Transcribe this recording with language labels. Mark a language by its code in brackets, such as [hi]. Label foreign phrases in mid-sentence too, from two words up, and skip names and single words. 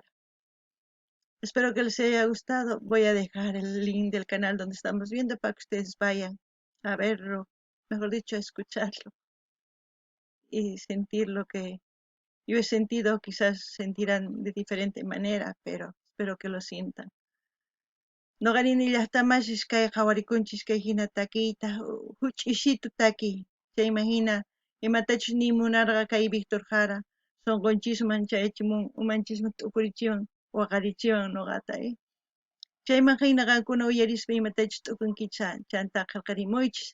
[es] Espero que les haya gustado. Voy a dejar el link del canal donde estamos viendo para que ustedes vayan a verlo, mejor dicho, a escucharlo y sentir lo que yo he sentido. Quizás sentirán de diferente manera, pero espero que lo sientan. [qu] Noqarini llaqtamashis kay qhawarikunchis kay hina takiyta huch'ishitu takiy. Chayman hina imatachus nimunarqa kay Víctor Jara sunqunchikman chaychimun umanchisman t'ukurichiwan waqarichiwan nuqata. Chayman hina qankuna uyarispa imatachus t'ukunkicha chantaqa qillqarimuychis.